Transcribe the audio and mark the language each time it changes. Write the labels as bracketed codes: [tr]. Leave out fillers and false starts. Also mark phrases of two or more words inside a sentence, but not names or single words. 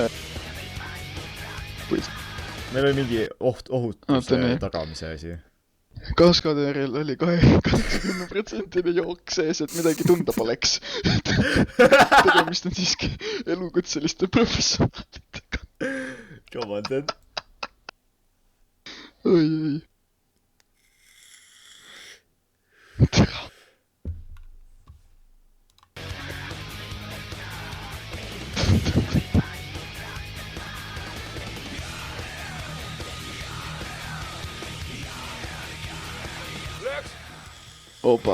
[et] Meil oli mingi ohutuse tagamise asi. Kaskaderil oli 80% jook sees, et midagi tunda poleks. Tegemist on siiski elukutseliste professionaalidega. [en] Come on, then. [et] Oi. Tere. Opa.